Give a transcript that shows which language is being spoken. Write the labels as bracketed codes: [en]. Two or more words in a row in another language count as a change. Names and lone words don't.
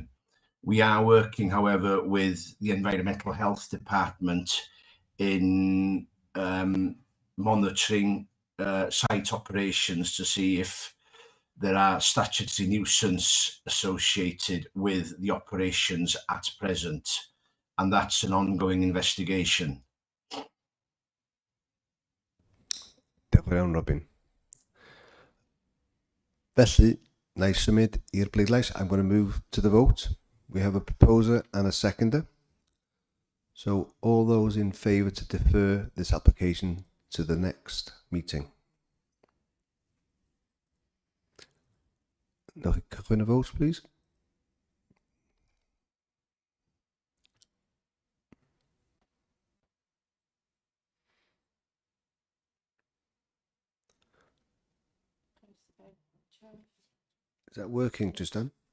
[en] We are working, however, with the Environmental Health Department in monitoring site operations to see if there are statutory nuisance associated with the operations at present, and that's an ongoing investigation. [cy] Diolch yn fawr, Robin. Felly, na I symud i'r bleidlais. [en] I'm going to move to the vote. We have a proposer and a seconder. So all those in favour to defer this application to the next meeting. [cy] Newch chi cychwyn y [en] vote, please. Is that working, Tristan?